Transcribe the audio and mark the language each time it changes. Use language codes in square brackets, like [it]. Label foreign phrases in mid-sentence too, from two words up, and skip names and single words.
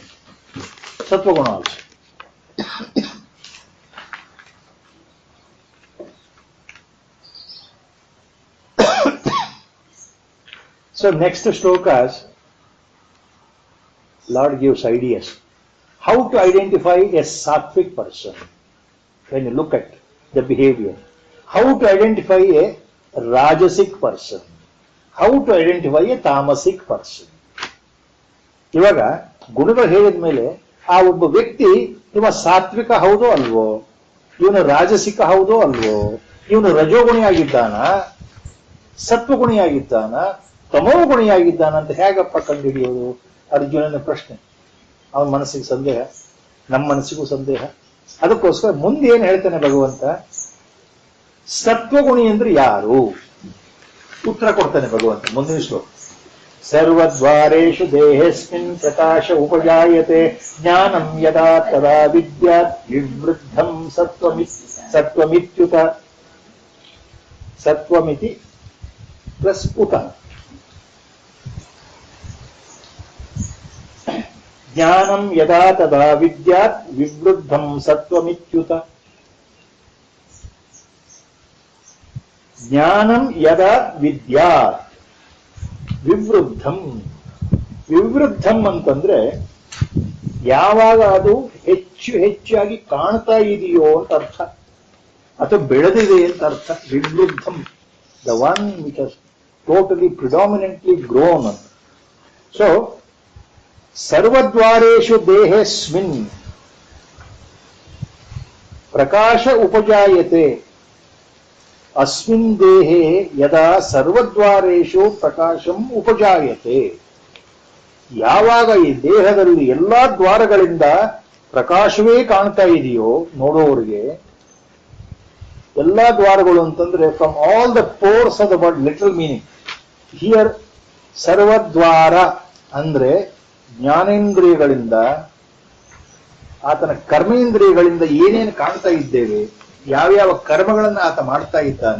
[en] So next shlokas, Lord gives ideas how to identify a sattvic person. When you look at the behavior, how to identify a rajasic person, how to identify a tamasic person. [kn] ಇವಾಗ ಗುಣಗಳು ಹೇಳಿದ ಮೇಲೆ ಆ ಒಬ್ಬ ವ್ಯಕ್ತಿ ಇವ ಸಾತ್ವಿಕ ಹೌದೋ ಅಲ್ವೋ, ಇವನು ರಾಜಸಿಕ ಹೌದೋ ಅಲ್ವೋ, ಇವನು ರಜೋಗುಣಿಯಾಗಿದ್ದಾನ, ಸತ್ವಗುಣಿಯಾಗಿದ್ದಾನ, ತಮೋಗುಣಿಯಾಗಿದ್ದಾನ ಅಂತ ಹೇಗಪ್ಪ ಕಂಡುಹಿಡಿಯೋದು? ಅರ್ಜುನನ ಪ್ರಶ್ನೆ. ಅವನ ಮನಸ್ಸಿಗೆ ಸಂದೇಹ, ನಮ್ಮ ಮನಸ್ಸಿಗೂ ಸಂದೇಹ. ಅದಕ್ಕೋಸ್ಕರ ಮುಂದೆ ಏನ್ ಹೇಳ್ತಾನೆ ಭಗವಂತ, ಸತ್ವಗುಣಿ ಅಂದ್ರೆ ಯಾರು? ಉತ್ತರ ಕೊಡ್ತಾನೆ ಭಗವಂತ ಮುಂದಿನ ಶ್ಲೋಕ. [sa] सर्वद्वारेषु देहेऽस्मिन् प्रकाश उपजायते ज्ञानं यदा तदा विद्यात् विवृद्धं सत्त्वमित्युत सत्त्वमिति प्लस उत ज्ञानं यदा तदा विद्यात् विवृद्धं सत्त्वमित्युत ज्ञानं यदा विद्यात् [kn] ವಿವೃದ್ಧಂ ಅಂತಂದ್ರೆ ಯಾವಾಗ ಅದು ಹೆಚ್ಚಾಗಿ ಕಾಣ್ತಾ ಇದೆಯೋ ಅಂತ ಅರ್ಥ, ಅಥವಾ ಬೆಳೆದಿದೆ ಅಂತ ಅರ್ಥ. ವಿವೃದ್ಧಂ, [en] The one which has totally predominantly grown ಅಂತ. [sa] ಸೊ ಸರ್ವದ್ವಾರೇಷು ದೇಹೇಸ್ಮಿನ್ ಪ್ರಕಾಶ ಉಪಜಾಯತೆ. अस्मिन् देहे यदा सर्वद्वारेषु प्रकाशಂ ಉಪಜಾಯತೆ. [kn] ಯಾವಾಗ ಈ ದೇಹದಲ್ಲಿ ಎಲ್ಲಾ ದ್ವಾರಗಳಿಂದ ಪ್ರಕಾಶವೇ ಕಾಣ್ತಾ ಇದೆಯೋ ನೋಡುವವರಿಗೆ, ಎಲ್ಲಾ ದ್ವಾರಗಳು ಅಂತಂದ್ರೆ [en] from all the pores of the word, literal meaning here. [kn] ಸರ್ವದ್ವಾರ ಅಂದ್ರೆ ಜ್ಞಾನೇಂದ್ರಿಯಗಳಿಂದ, ಆತನ ಕರ್ಮೇಂದ್ರಿಯಗಳಿಂದ ಏನೇನು ಕಾಣ್ತಾ ಇದ್ದೇವೆ, ಯಾವ್ಯಾವ ಕರ್ಮಗಳನ್ನು ಆತ ಮಾಡ್ತಾ ಇದ್ದಾನೆ,